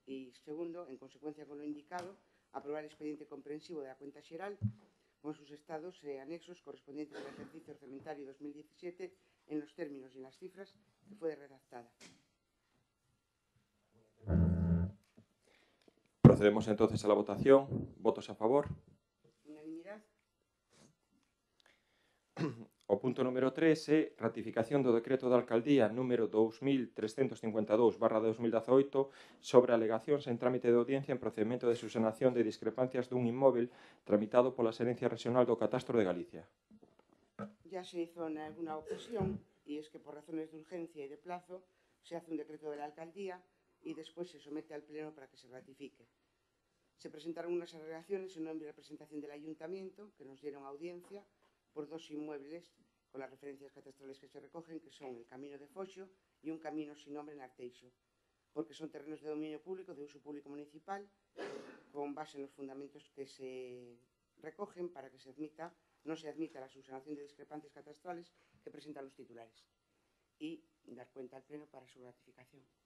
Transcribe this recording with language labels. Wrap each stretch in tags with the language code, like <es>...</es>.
<es>Y segundo, en consecuencia con lo indicado, aprobar el expediente comprensivo de la cuenta xeral con sus estados e anexos correspondientes al ejercicio orçamentario 2017 en los términos y en las cifras que fue redactada. Procedemos entonces a la votación. ¿Votos a favor? Unanimidad.</es> <gl>O punto número 3 é ratificación do decreto da Alcaldía número 2352/2018 sobre alegacións en trámite de audiencia en procedimento de subsanación de discrepancias dun inmóvel tramitado pola Xerencia Regional do Catastro de Galicia.</gl> <es>Ya se hizo en alguna ocasión, y es que por razones de urgencia y de plazo se hace un decreto de la Alcaldía y después se somete al Pleno para que se ratifique. Se presentaron unas alegaciones en nombre de representación del Ayuntamiento que nos dieron audiencia por dos inmuebles con las referencias catastrales que se recogen, que son el Camino de Foxo y un camino sin nombre en Arteixo, porque son terrenos de dominio público, de uso público municipal, con base en los fundamentos que se recogen para que no se admita la subsanación de discrepancias catastrales que presentan los titulares y dar cuenta al Pleno para su ratificación.</es>